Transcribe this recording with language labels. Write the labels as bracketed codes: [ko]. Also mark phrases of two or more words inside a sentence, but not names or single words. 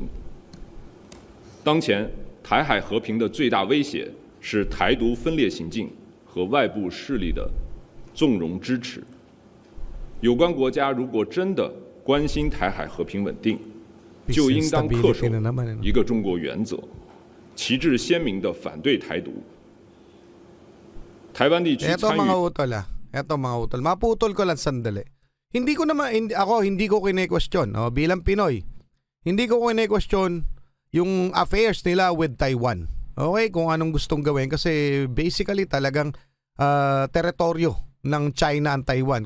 [zh] 当前台海和平的最大威胁是台独分裂行径和外部势力的纵容支持。有关国家如果真的关心台海和平稳定，就应当恪守一个中国原则，旗帜鲜明地反对台独。台湾地区参与。 [tl] Eto mga utol, maputol ko lang sandali. Hindi ko kine-question, bilang Pinoy. Hindi ko kine-question yung affairs nila with Taiwan. Okay, kung anong gustong gawin kasi basically talagang teritoryo ng China ang Taiwan.